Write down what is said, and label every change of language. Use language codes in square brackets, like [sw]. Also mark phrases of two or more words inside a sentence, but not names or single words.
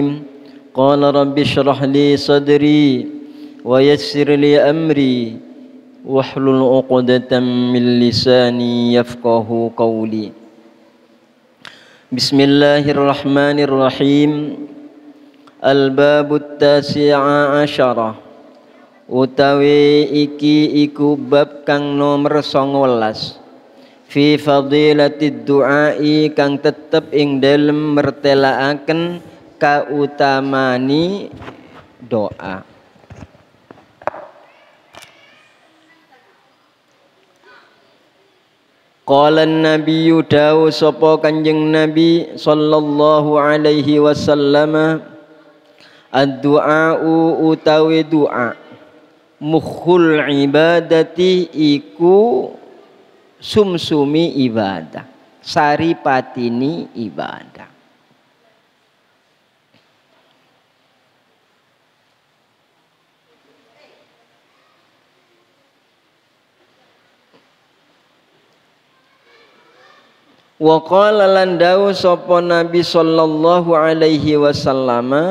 [ar] قال رب اشرح لي صدري ويسر لي أمري واحلل عقدة من لساني يفقه قولي. بسم الله الرحمن الرحيم. الباب التاسع عشر. [jv] Utawi iki iku bab kang nomor 19 [ar] في فضيلة الدعاء [jv] kang tetep ing dalem mertelaaken kautamani doa. [ar] قال النبي [jv] dawu sapa Kanjeng Nabi [ar] صلى الله عليه وسلم, [jv] ad-du'a'u utawi doa [ar] مخ العبادة [jv] iku sumsumi ibadah, saripatini ibadah. [ar] وقال [jv] lan dawu sapa Nabi [ar] صلى الله عليه وسلم,